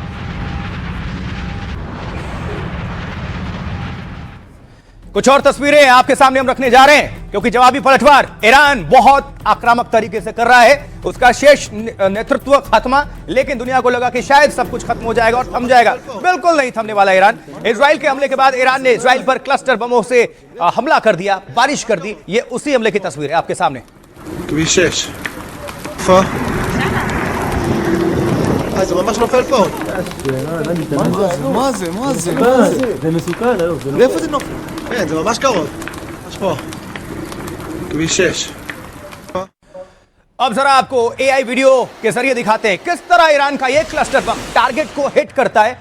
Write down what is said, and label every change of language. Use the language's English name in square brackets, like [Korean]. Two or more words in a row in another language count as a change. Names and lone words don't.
[Hindi] कुछ और तस्वीरें आपके सामने हम रखने जा रहे हैं, क्योंकि जवाबी पलटवार ईरान बहुत आक्रामक तरीके से कर रहा है। उसका शेष नेतृत्व खत्म, लेकिन दुनिया को लगा कि शायद सब कुछ खत्म हो जाएगा और थम जाएगा। बिल्कुल नहीं थमने वाला ईरान। इजराइल के हमले के बाद ईरान ने इजराइल पर क्लस्टर बमों से हमला कर दिया, बारिश कर दी। ये उसी हमले की तस्वीर है आपके सामने। [Hebrew] זה ממש נופל פה. מה זה? זה מסוכן היום. ואיפה זה נופל? כן, זה ממש קרוב. ממש פה. כביש 6. [Hindi] अब जरा आपको [English] AI video [Hindi] के जरिए दिखाते हैं किस तरह ईरान का यह [English] cluster bomb [Hindi] टारगेट को हिट करता है।